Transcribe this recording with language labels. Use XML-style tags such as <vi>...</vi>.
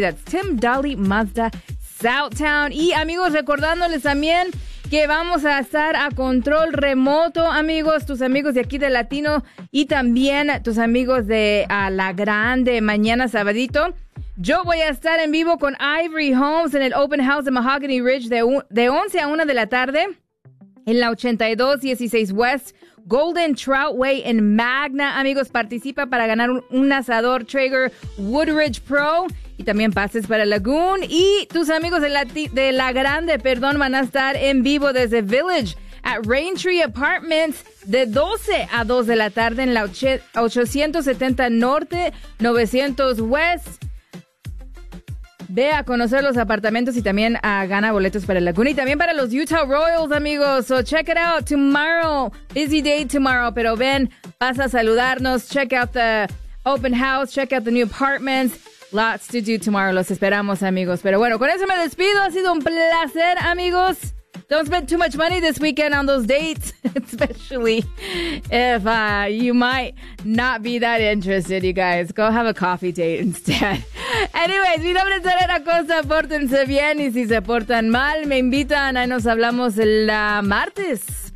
<en>That's Tim Dolly Mazda Southtown.</en> <es>Y amigos, recordándoles también que vamos a estar a control remoto, amigos, tus amigos de aquí de Latino y también tus amigos de La Grande mañana sabadito. Yo voy a estar en vivo con Ivory Homes en el Open House de Mahogany Ridge de 11 a 1 de la tarde en la 8216 West Golden Trout Way en Magna. Amigos, participa para ganar un asador Traeger Woodridge Pro. Y también pases para Lagoon. Y tus amigos de La Grande, van a estar en vivo desde Village at Raintree Apartments de 12 a 2 de la tarde en la 870 Norte, 900 West. Ve a conocer los apartamentos y también gana boletos para Lagoon. Y también para los Utah Royals, amigos.</es> <en>So check it out tomorrow. Busy day tomorrow.</en> <es>Pero ven, vas a saludarnos.</es> <en>Check out the open house. Check out the new apartments. Lots to do tomorrow.</en> <es>Los esperamos, amigos. Pero bueno, con eso me despido. Ha sido un placer, amigos.</es> <en>Don't spend too much money this weekend on those dates, especially if you might not be that interested, you guys. Go have a coffee date instead. Anyways,</en> <es>mi nombre es Janet Acosta. Pórtense bien y si se portan mal, me invitan. Ahí nos hablamos el martes.</es>